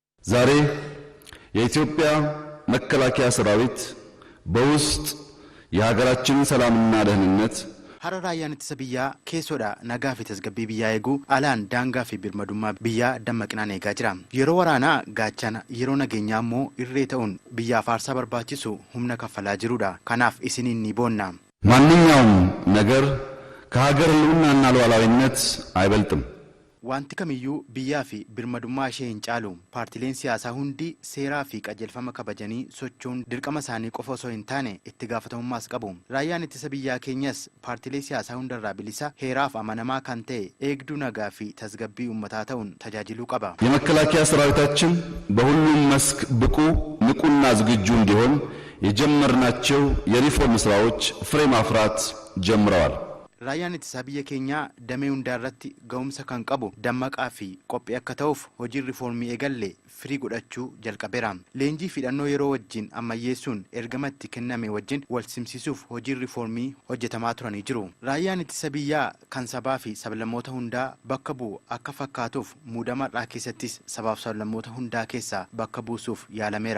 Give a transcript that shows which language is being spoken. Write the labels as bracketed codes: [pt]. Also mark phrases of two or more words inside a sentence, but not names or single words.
[am] ዛሬ የኢትዮጵያ መከላከያ ሰራዊት በውስጥ የሀገራችንን ሰላምና ደህንነት [om] Hararayaan ittisa biyyaa keessoodha nagaa fi tasgabbii biyyaa eeguu alaan daangaa fi birmadummaa biyyaa dammaqinaan eegaa jira. Yeroo waraanaa gaachana yeroo nageenyaa immoo irree ta'uun biyyaaf aarsaa barbaachisu humna kaffalaa jirudha. Kanaaf isiniin ni boonna. [am] ማንኛውም ነገር ከሀገር ሕልውናና ሉዓላዊነት አይበልጥም። [om] Wanti kamiyyuu biyyaa fi birmadummaa ishee hin caalu. Paartileen siyaasaa hundi seeraa fi qajeelfama kabajanii sochoon dirqama isaanii qofa osoo hin taane itti gaafatamummaas qabu. Raayyaan ittisa biyyaa keenyas paartilee siyaasaa hundarraa bilisa heeraaf amanamaa kan ta'e eegduu nagaa fi tasgabbii uummataa ta'uun tajaajiluu qaba. [am] የመከላከያ ሰራዊታችን በሁሉም መስክ ብቁ ንቁና ዝግጁ እንዲሆን የጀመርናቸው የሪፎርም ስራዎች ፍሬ ማፍራት ጀምረዋል። [om] Raayyaan ittisa biyya keenyaa damee hundaarratti ga'umsa kan qabu dammaqaa fi qophii akka ta'uuf hojiin rifoormii eegalle firii godhachuu jalqabeera. Leenjii fi hidhannoo yeroo wajjin ammayyeessuun ergama itti kenname wajjin wal simsiisuuf hojiin rifoormii hojjetamaa turanii jiru. Raayyaan ittisa biyyaa kan sabaa fi sablammoota hundaa bakka bu'u akka fakkaatuuf muudamadhaa keessattis sabaaf sablammoota hundaa keessaa bakka buusuuf yaalameera.